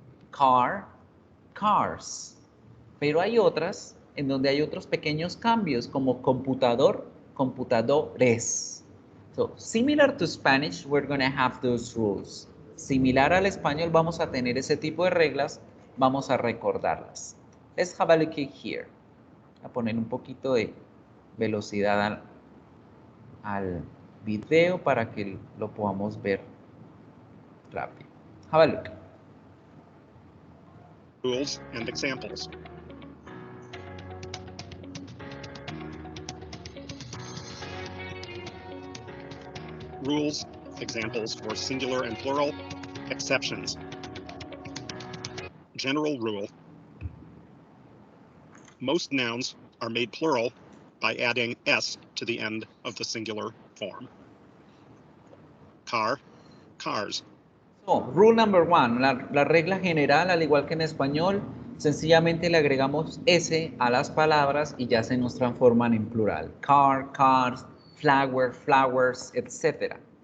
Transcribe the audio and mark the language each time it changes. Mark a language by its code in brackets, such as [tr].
[es] Car, cars. Pero hay otras en donde hay otros pequeños cambios, como computador, computadores. [en] So, similar to Spanish, we're going to have those rules. [es] Similar al español, vamos a tener ese tipo de reglas, vamos a recordarlas. [en] Let's have a look here. [es] Voy a poner un poquito de velocidad al video para que lo podamos ver rápido. [en] Have a look. Rules and examples. Rules, examples for singular and plural, exceptions. General rule. Most nouns are made plural by adding s to the end of the singular form. Car, cars. So, rule number one, [es] la regla general, al igual que en español, sencillamente le agregamos S a las palabras y ya se nos transforman en plural. [en] Car, cars, flower, flowers, etc.